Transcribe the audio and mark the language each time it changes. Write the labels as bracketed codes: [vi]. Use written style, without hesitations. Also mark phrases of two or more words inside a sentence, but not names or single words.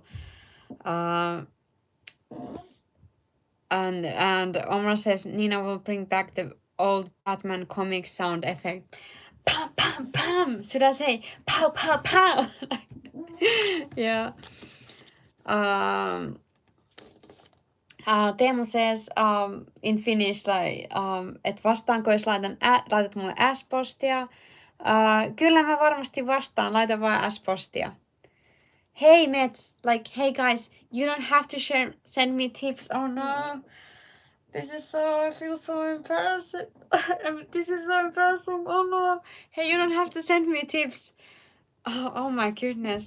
[en] Uh, and Omar says Nina will bring back the old Batman comic sound effect. Pam pam pam. Should I say pow pow pow? Yeah. Um. Teemu says in Finnish like [fi] että vastaanko jos laitat mulle S-postia. Kyllä mä varmasti vastaan. Laita vaan S-postia. [en] Hey Mets, like hey guys, you don't have to send me tips. Oh no. This is so, I feel so embarrassing. This is so embarrassing. Oh no. Hey, you don't have to send me tips. Oh my goodness.